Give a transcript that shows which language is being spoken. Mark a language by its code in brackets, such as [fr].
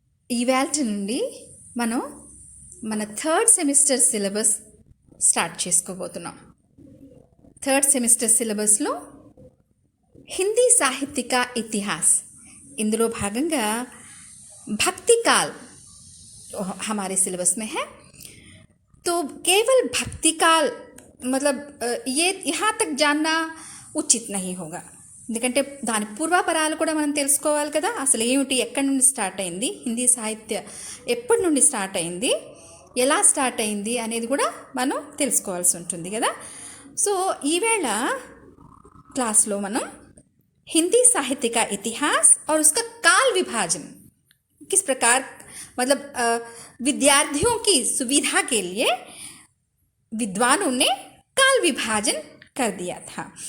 [te] ఈవేళ నుండి మనం మన థర్డ్ సెమిస్టర్ సిలబస్ స్టార్ట్ చేసుకోబోతున్నాం. థర్డ్ సెమిస్టర్ సిలబస్లో హిందీ సాహిత్యక ఇతిహాస్ ఇందులో భాగంగా [hi] भक्ति काल हमारे सिलेबस में है. तो केवल भक्ति काल मतलब ये यहाँ तक जानना ఉచిత్ नहीं होगा. [te] ఎందుకంటే దాని పూర్వాపరాలు కూడా మనం తెలుసుకోవాలి కదా. అసలు ఏమిటి, ఎక్కడి నుండి స్టార్ట్ అయింది, హిందీ సాహిత్య ఎప్పటి నుండి స్టార్ట్ అయింది, ఎలా స్టార్ట్ అయింది అనేది కూడా మనం తెలుసుకోవాల్సి ఉంటుంది కదా. సో ఈవేళ క్లాస్లో మనం [hi] हिंदी साहित्य का इतिहास और उसका काल विभाजन किस प्रकार मतलब विद्यार्थियों की सुविधा के लिए विद्वानों ने काल विभाजन कर दिया था.